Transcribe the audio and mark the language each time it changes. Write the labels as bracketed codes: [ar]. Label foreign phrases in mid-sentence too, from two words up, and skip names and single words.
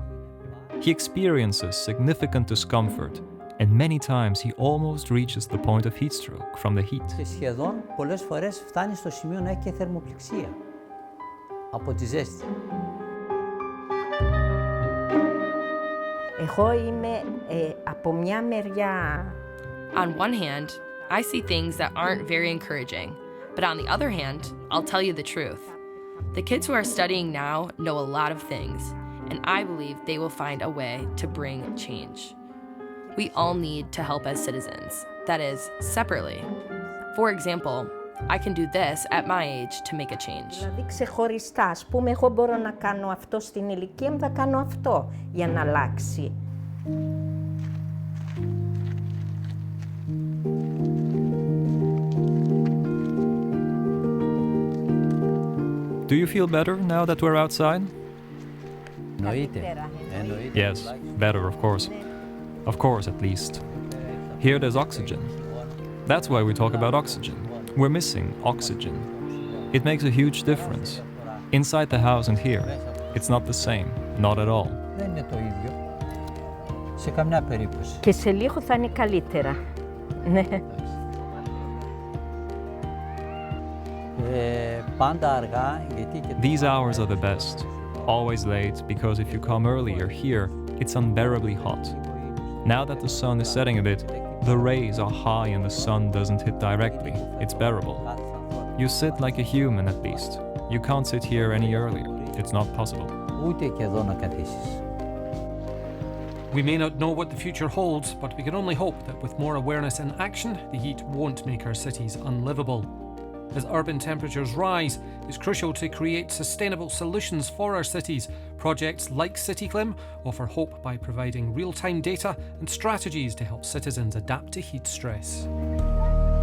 [en] He experiences significant discomfort, and many times he almost reaches the point of heat stroke from the heat. [el] Και σχεδόν πολλές φορές φτάνει στο σημείο να έχει και θερμοπληξία από τη ζέστη. Εγώ είμαι από μια μεριά. [en] On one hand, I see things that aren't very encouraging. But on the other hand, I'll tell you the truth. The kids who are studying now know a lot of things, and I believe they will find a way to bring change. We all need to help as citizens, that is, separately. For example, I can do this at my age to make a change. [el] Δηλαδή ξεχωριστά, ας πούμε, εγώ μπορώ να κάνω αυτό στην ηλικία μου, θα κάνω αυτό για να αλλάξει. [en] Do you feel better now that we're outside? Yes, better, of course. Of course, at least. Here there's oxygen. That's why we talk about oxygen. We're missing oxygen. It makes a huge difference. Inside the house and here, it's not the same, not at all. [el] Δεν είναι το ίδιο. Σε καμιά περίπτωση. Και σε λίγο θα είναι καλύτερα. Ναι. Πάντα αργά, γιατί και... [en] These hours are the best. Always late, because if you come earlier here, it's unbearably hot. Now that the sun is setting a bit, the rays are high and the sun doesn't hit directly. It's bearable. You sit like a human at least. You can't sit here any earlier. It's not possible. [el] Ούτε και εδώ να καθίσεις. [en] We may not know what the future holds, but we can only hope that with more awareness and action, the heat won't make our cities unlivable. As urban temperatures rise, it's crucial to create sustainable solutions for our cities. Projects like CityClim offer hope by providing real-time data and strategies to help citizens adapt to heat stress.